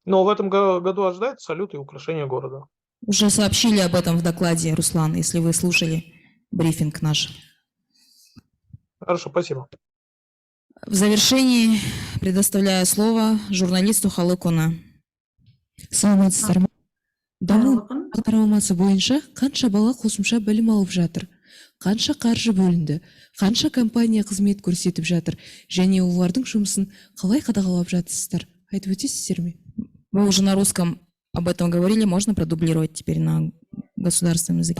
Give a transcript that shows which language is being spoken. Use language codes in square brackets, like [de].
[ru] Но в этом году ожидается салют и украшение города. Уже сообщили об этом в докладе, Руслан, если вы слушали брифинг наш. Хорошо, спасибо. В завершении предоставляю слово журналисту Халыкуна. [kk] Саламатсыздар ма? Даму бағдарламасы бойынша қанша бала қосымша білім алып жатыр? Қанша қаржы бөлінді? Қанша компания қызмет көрсетіп жатыр? Және олардың жұмысын қалай қадағалап жатырсыздар? Айтып өтесіздер ме? [ru] Вы уже на русском об этом говорили, можно продублировать теперь на государственном языке.